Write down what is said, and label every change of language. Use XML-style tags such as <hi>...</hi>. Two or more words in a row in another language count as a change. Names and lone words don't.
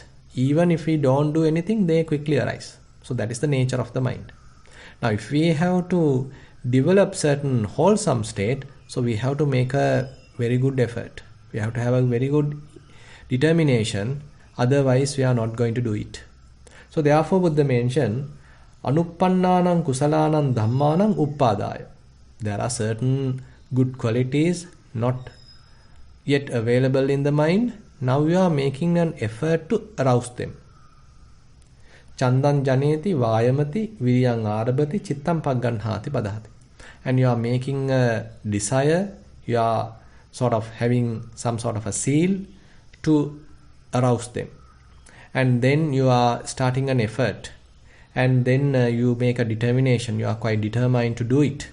<en>Even if we don't do anything, they quickly arise. So that is the nature of the mind. Now if we have to develop certain wholesome state, so we have to make a very good effort. We have to have a very good determination, otherwise we are not going to do it. So therefore Buddha mentioned</en> <pi>anuppannānaṁ kusalānaṁ dhammānaṁ uppadāya.</pi> <en>There are certain good qualities not yet available in the mind. Now you are making an effort to arouse them.</en> <pi>Chandan janeti vāyamati viriyang ārabhati cittam pagganhāti padhati.</pi> <en>And you are making a desire, you are sort of having some sort of a zeal to arouse them. And then you are starting an effort. And then you make a determination, you are quite determined to do it.</en>